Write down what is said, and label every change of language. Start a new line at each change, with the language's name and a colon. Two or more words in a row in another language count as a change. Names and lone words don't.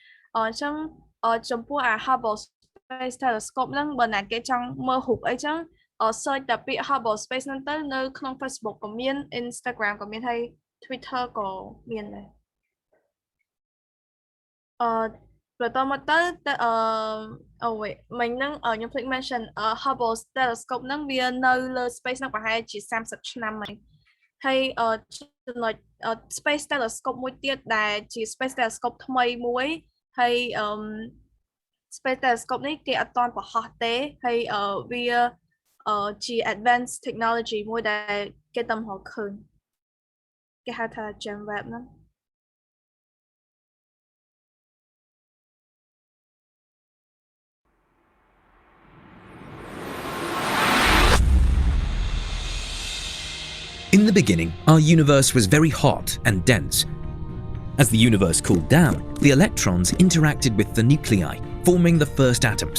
Khmer: ចឹងចំពោះអា Hubble Space Telescope ហ្នឹងបើណាគេចង់មើលរូបអីចឹងsearch តែពាក្យ Hubble Space ហ្នឹងទៅ នៅក្នុង Facebook ក៏មាន Instagram ក៏មានហើយ Twitter ក៏មានដែរបន្តមកទៅមិញហ្នឹងខ្ញុំភ្លេច mention Hubble telescope ហ្នឹងវានៅលើ space ហ្នឹងប្រហែលជា30ឆ្នាំហើយហើយចំណុច
English: space telescope
Khmer: មួយទៀតដែលជា
English: space telescope
Khmer: ថ្មីមួយហើយ
English: space telescope
Khmer: នេះគេអត់ទាន់បង្ហោះទេហើយវាជា
English: advanced technology
Khmer: មួយដែលគេតាមរកឃើញគេហៅថា James Webb ហ្នឹង
English: In the beginning, our universe was very hot and dense. As the universe cooled down, the electrons interacted with the nuclei, forming the first atoms.